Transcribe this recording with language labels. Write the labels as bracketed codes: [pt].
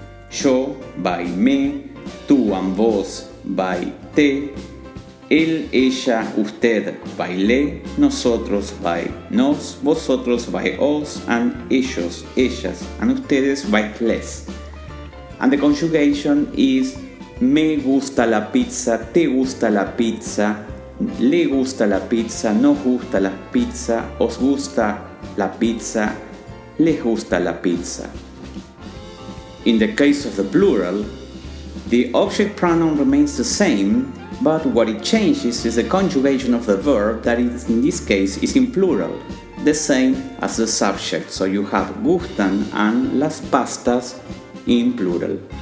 [es] Yo [en] by [es] me, tú [en] and [es] vos by te, él, ella, usted by le, nosotros by nos, vosotros by os, and ellos, ellas, and ustedes by les. [en] And the conjugation is [es] me gusta la pizza, te gusta la pizza, le gusta la pizza, nos gusta la pizza, os gusta la pizza, les gusta la pizza. [en] In the case of the plural, the object pronoun remains the same, but what it changes is the conjugation of the verb that is, in this case is in plural, the same as the subject, so you have [es] gustan [en] and [es] las pastas [en] in plural.